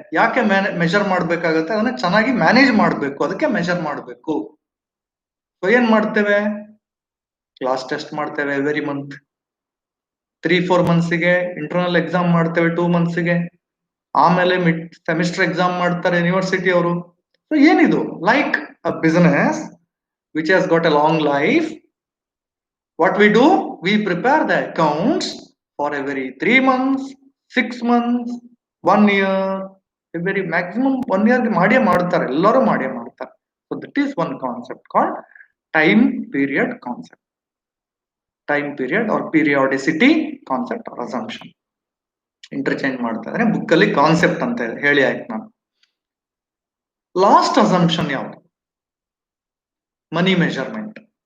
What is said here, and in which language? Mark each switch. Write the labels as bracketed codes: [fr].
[kn] ಯಾಕೆ ಮೆಜರ್ ಮಾಡ್ಬೇಕಾಗತ್ತೆ? ಅದನ್ನ ಚೆನ್ನಾಗಿ ಮ್ಯಾನೇಜ್ ಮಾಡ್ಬೇಕು, ಅದಕ್ಕೆ ಮೆಜರ್ ಮಾಡ್ಬೇಕು. ಸೊ ಏನ್ ಮಾಡ್ತೇವೆ? ಕ್ಲಾಸ್ ಟೆಸ್ಟ್ ಮಾಡ್ತೇವೆ [en] Every month. [kn] 3-4 ಮಂತ್ಸ್ಗೆ ಇಂಟರ್ನಲ್ ಎಕ್ಸಾಮ್ ಮಾಡ್ತೇವೆ, 2 ಮಂತ್ಸ್ಗೆ. ಆಮೇಲೆ ಮಿಡ್ ಸೆಮಿಸ್ಟರ್ ಎಕ್ಸಾಮ್ ಮಾಡ್ತಾರೆ ಯೂನಿವರ್ಸಿಟಿ ಅವರು. ಸೊ ಏನಿದು? [en] like a business which has got a long life, what we do, we prepare the accounts for every 3 months 6 months 1 year, every maximum 1 year [kn] ಮಾಡಿಯೇ ಮಾಡ್ತಾರೆ, ಎಲ್ಲರೂ ಮಾಡಿಯೇ ಮಾಡ್ತಾರೆ. [en] So that is one concept called time period concept. [kn] Time period R ಪೀರಿಯಾಡಿಸಿಟಿ concept R assumption interchange ಮಾಡ್ತಾ ಇದ್ರೆ book ಅಲ್ಲಿ concept ಅಂತ ಹೇಳಿ ಆಯ್ತು ನಾನು. ಲಾಸ್ಟ್ ಅಸಂಪ್ಷನ್ ಯಾವುದು? ಮನಿ ಮೆಜರ್ಮೆಂಟ್.